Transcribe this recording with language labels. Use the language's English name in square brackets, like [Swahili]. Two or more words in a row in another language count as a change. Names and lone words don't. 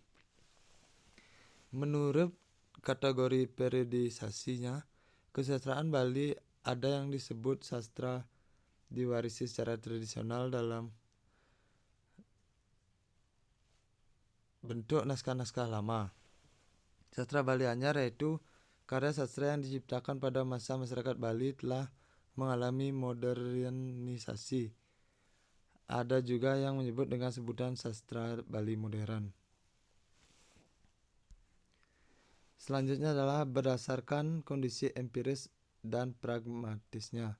[Indonesian] Menurut kategori periodisasinya, kesusastraan Bali ada yang disebut sastra diwarisi secara tradisional dalam bentuk naskah-naskah lama. Sastra Bali anyar yaitu karya sastra yang diciptakan pada masa masyarakat Bali telah mengalami modernisasi. Ada juga yang menyebut dengan sebutan sastra Bali modern. Selanjutnya adalah berdasarkan kondisi empiris dan pragmatisnya.